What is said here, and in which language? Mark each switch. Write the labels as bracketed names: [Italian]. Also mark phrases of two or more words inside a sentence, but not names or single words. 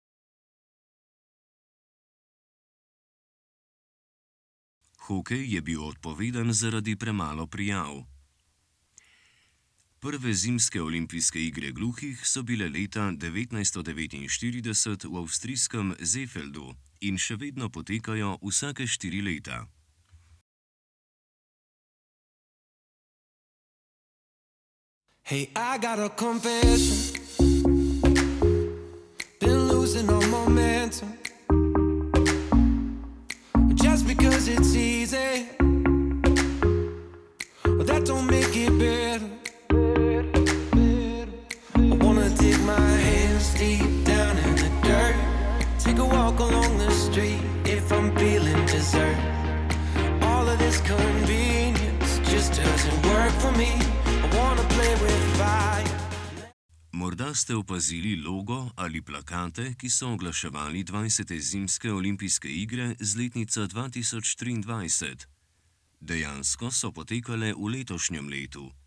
[Slovenian] Hokej je bil odpovedan zaradi premalo prijav. Prve zimske olimpijske igre gluhih so bile leta 1949 v avstrijskem Seefeldu in še vedno potekajo vsake 4 leta. [English] Hey, I got a confession. Been losing all momentum. Just because it's easy, but that don't make it better. I wanna dig my hands deep down in the dirt. Take a walk along the street if I'm feeling dessert. All of this convenience just doesn't work for me. [Slovenian] Morda ste opazili logo ali plakate, ki so oglaševali 20. zimske olimpijske igre z letnico 2023. Dejansko so potekale v letošnjem letu.